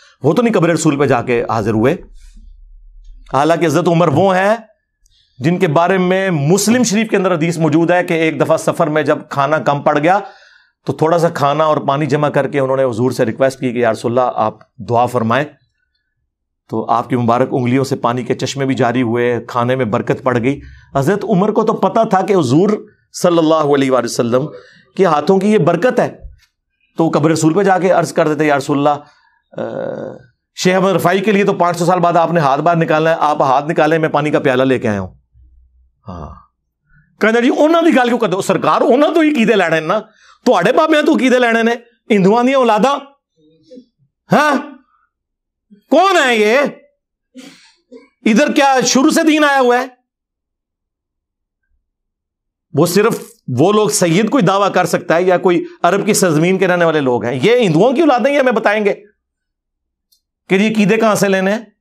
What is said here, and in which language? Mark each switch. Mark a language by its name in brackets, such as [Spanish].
[Urdu] وہ تو نہیں قبر رسول پہ جا کے حاضر ہوئے. حالانکہ حضرت عمر وہ ہیں جن کے بارے میں مسلم شریف کے اندر حدیث موجود ہے کہ ایک دفعہ سفر میں جب کھانا کم پڑ گیا تو تھوڑا سا کھانا اور پانی جمع کر کے انہوں نے حضور سے ریکویسٹ کی کہ یا رسول اللہ آپ دعا فرمائیں, تو آپ کی مبارک انگلیوں سے پانی کے چشمے بھی جاری ہوئے, کھانے میں برکت پڑ گئی. حضرت عمر کو تو پتا تھا کہ حضور صلی اللہ علیہ وآلہ وسلم کے ہاتھوں کی یہ برکت ہے, تو قبر رسول پہ جا کے عرض کر دیتے یا رسول اللہ شیخ احمد رفاعی کے لیے تو 500 سال بعد آپ نے ہاتھ باہر نکالنا ہے, آپ ہاتھ نکالیں میں پانی کا پیالہ لے کے آیا ہوں. [Punjabi] ہاں کہتے جی انہوں نے گل کیوں کرتے ہو سرکار, انہوں تو ہی کیدے لینے نا, تواڈے بابیاں تو کیدے لینے نے, ہندوؤں دی اولاداں. [Urdu] ہاں کون ہے یہ؟ ادھر کیا شروع سے دین آیا ہوا ہے؟ وہ صرف وہ لوگ سید کوئی دعویٰ کر سکتا ہے یا کوئی عرب کی سرزمین کے رہنے والے لوگ ہیں. یہ ہندوؤں کی اولادیں یہ ہمیں بتائیں گے کہ یہ عقیدے کہاں سے لینے ہیں؟